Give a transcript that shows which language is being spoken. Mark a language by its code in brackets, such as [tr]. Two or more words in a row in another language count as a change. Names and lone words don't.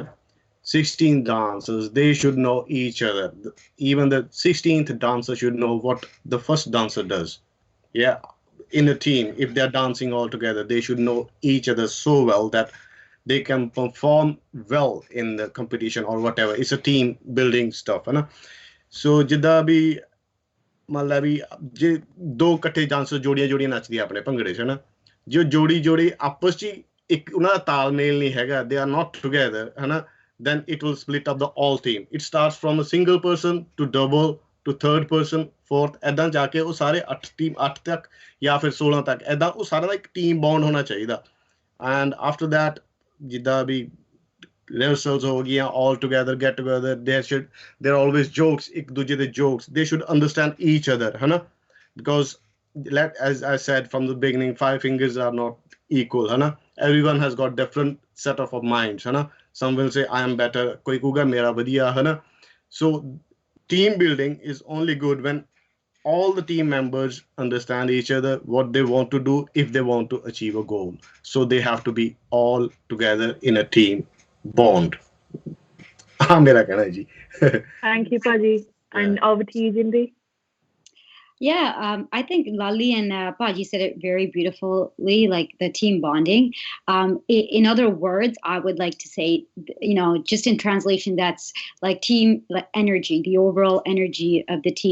[en] 16 dancers, they should know each other. Even the 16th dancer should know what the first dancer does. Yeah. In a team, if they're dancing all together, they should know each other so well that they can perform well in the competition or whatever. It's a team building stuff, [hi] है ना? [pa] So ਜਿੱਦਾਂ ਵੀ ਮੰਨ ਲਾ ਵੀ ਜੇ ਦੋ ਇਕੱਠੇ ਡਾਂਸਰ ਜੋੜੀਆਂ ਜੋੜੀਆਂ ਨੱਚਦੀਆਂ ਆਪਣੇ ਭੰਗੜੇ 'ਚ, ਹੈ ਨਾ? ਜੋ ਜੋੜੀ ਜੋੜੀ ਆਪਸ 'ਚ ਇੱਕ ਉਹਨਾਂ ਦਾ ਤਾਲਮੇਲ ਨਹੀਂ ਹੈਗਾ, [en] they are not together, [pa] ਹੈ ਨਾ? [en] Then it will split up the all team. It starts from a single person to double to third person, fourth, [pa] ਐਦਾਂ ਜਾ ਕੇ ਉਹ ਸਾਰੇ 8 ਤੱਕ ਜਾਂ ਫਿਰ 16 ਤੱਕ ਐਦਾਂ ਉਹ ਸਾਰਾ ਦਾ ਇੱਕ [en] team bond [pa] ਹੋਣਾ ਚਾਹੀਦਾ. [en] And after that, [pa] ਜਿੱਦਾਂ ਵੀ [en] rehearsals [pa] ਹੋ ਗਈਆਂ [en] all together, get together, there are always jokes, [pa] ਇੱਕ ਦੂਜੇ ਦੇ [en] jokes, they should understand each other, [pa] ਹੈ ਨਾ? [en] Because as I said from the beginning, 5 fingers are not equal, [hi] है ना? [en] Everyone has got different set of minds, [hi] है ना? [en] Some will say I am better, [hi] कोई कहेगा मेरा बढ़िया, है ना? [en] So team building is only good when all the team members understand each other, what they want to do if they want to achieve a goal. So they have to be all together in a team bond. [hi] मेरा कहना है जी. [en] Thank you, Paji. And over to you, Jindy. Yeah, I think Lally and Paji said it very beautifully, like the team bonding. In other words, I would like to say, just in translation, that's like team energy, the overall energy of the team.